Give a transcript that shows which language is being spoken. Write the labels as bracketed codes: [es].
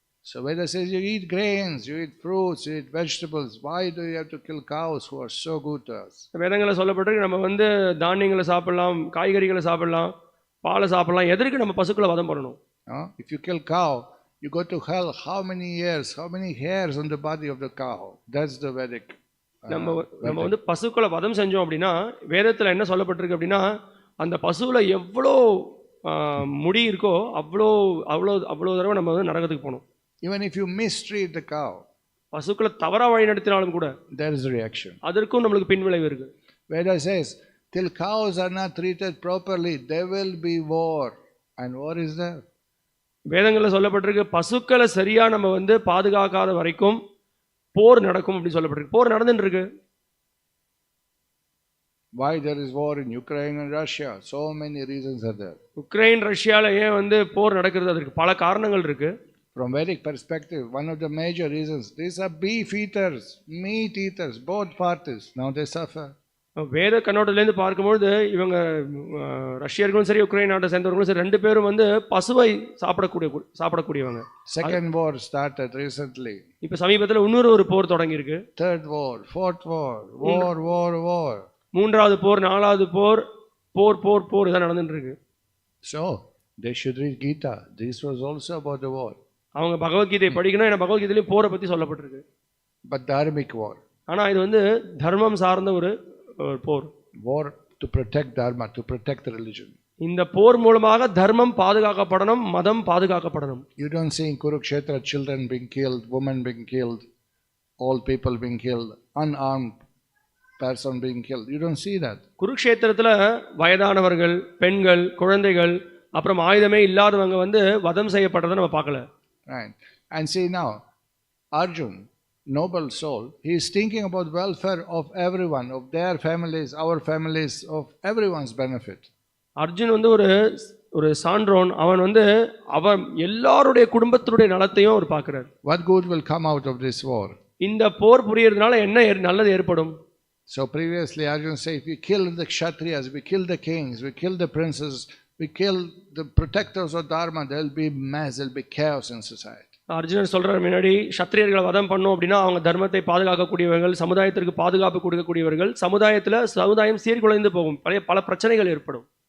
[en] So Veda says you eat grains, you eat fruits, you eat vegetables. Why do you have to kill cows who are so good to us? [ta] வேதங்களை சொல்லப்பட்டிருக்கு நம்ம வந்து தானியங்களை சாப்பிடலாம், காய்கறிகளை சாப்பிடலாம், பாலை சாப்பிடலாம். எதற்கு நம்ம பசுக்களை வதம் பண்ணணும்? [en] If you kill cow, you go to hell. How many years? How many hairs on the body of the cow? That's the Vedic. [ta] நம்ம வந்து பசுக்களை வதம் செஞ்சோம் அப்படின்னா வேதத்தில் என்ன சொல்லப்பட்டிருக்கு அப்படின்னா அந்த பசுவில் எவ்வளோ முடி இருக்கோ அவ்வளோ தடவை நம்ம வந்து நரகத்துக்கு போகணும். [en] Even if you mistreat the cow, [ta] பசுக்களை தவறா வழி நடத்தினாலும் கூட [en] there is a reaction. [ta] அதற்கும் நம்மளுக்கு பின்விளைவு இருக்கு. [en] Veda says till cows are not treated properly, there will be war. And war is there. [ta] வேதங்களில் சொல்லப்பட்டிருக்கு பசுக்களை சரியா நம்ம வந்து பாதுகாக்காத வரைக்கும் போர் நடக்கும் அப்படி சொல்லப்பட்டிருக்கு. போர் நடந்துட்டு இருக்கு. [en] Why there is war in Ukraine and Russia? So many reasons are there. [ta] Ukraine ரஷ்யால ஏன் வந்து போர் நடக்கிறது? அதற்கு பல காரணங்கள் இருக்கு. [en] From Vedic perspective, one of the major reasons, these are beef eaters, meat eaters, both parties. Now they suffer. [ta] வேத கண்ணோட்டத்திலேருந்து பார்க்கும்போது இவங்க ரஷ்யர்களும் சரி உக்ரைன் நாட்டை சேர்ந்தவர்களும் சரி ரெண்டு பேரும் வந்து பசுவை சாப்பிடக்கூடியவங்க. [en] Second war started recently. [ta] இப்போ சமீபத்தில் இன்னொரு போர் தொடங்கி இருக்கு. [en] Third war, fourth war, war. [ta] மூன்றாவது போர், நாலாவது போர் இதான் நடந்துட்டு இருக்கு. [en] So they should read Gita. This was also about the war. [ta] அவங்க பகவத்கீதை படிக்கணும். ஏன்னா பகவத்கீதையிலே போரை பற்றி சொல்லப்பட்டிருக்கு. [en] But dharmic war. [ta] ஆனால் இது வந்து தர்மம் சார்ந்த ஒரு போர். [en] War to protect dharma, to protect the religion. [ta] இந்த போர் மூலமாக தர்மம் பாதுகாக்கப்படணும், மதம் பாதுகாக்கப்படணும். [en] You don't see in Kurukshetra children being killed, women being killed, old people being killed, unarmed person being killed. You don't see that. [ta] குருக்ஷேத்திரத்தில் வயதானவர்கள், பெண்கள், குழந்தைகள், அப்புறம் ஆயுதமே இல்லாதவங்க வந்து வதம் செய்யப்படுறதை நம்ம பார்க்கல. [en] Right. And see now, Arjun, noble soul, he is thinking about welfare of everyone, of their families, our families, of everyone's benefit. [ta] Arjun வந்து ஒரு சான்றோன். அவன் எல்லாருடைய குடும்பத்தினுடைய நலத்தையும் அவர் பார்க்கிறார். [en] What good will come out of this war? [ta] இந்த போர் புரியறதுனால என்ன நல்லது ஏற்படும்? [en] So previously Arjun said, if we kill the kshatriyas, we kill the kings, we kill the princes, we kill the protectors of dharma, there will be mess, there will be chaos in society. [ta] Arjunan சொல்றார், முன்னாடி சத்திரியர்களை வதம் பண்ணோம் அப்படின்னா அவங்க தர்மத்தை பாதுகாக்கக்கூடியவர்கள், சமுதாயத்திற்கு பாதுகாப்பு கொடுக்கக்கூடியவர்கள், சமுதாயம் சீர்குலைந்து போகும், பல பிரச்சனைகள் ஏற்படும்.